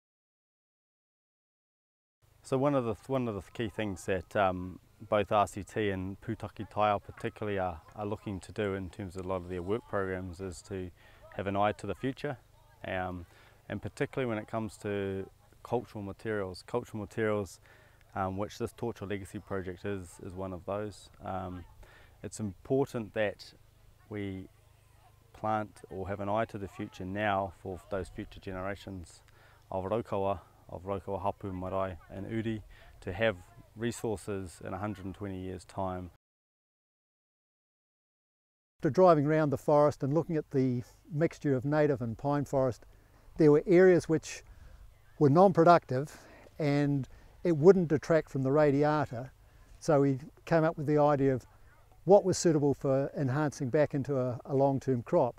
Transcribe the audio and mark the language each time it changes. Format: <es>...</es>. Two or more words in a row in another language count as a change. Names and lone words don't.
<en>So one of the key things that both RCT and Pūtaki Taiao particularly are looking to do in terms of a lot of their work programs is to have an eye to the future, and particularly when it comes to cultural materials, which this Tōtara Legacy project is one of those. It's important that we plant or have an eye to the future now for those future generations of Raukawa, hapu, marae and uri, to have resources in 120 years' time. After driving around the forest and looking at the mixture of native and pine forest, there were areas which were non-productive and it wouldn't detract from the radiata, so we came up with the idea of what was suitable for enhancing back into a long-term crop.</en>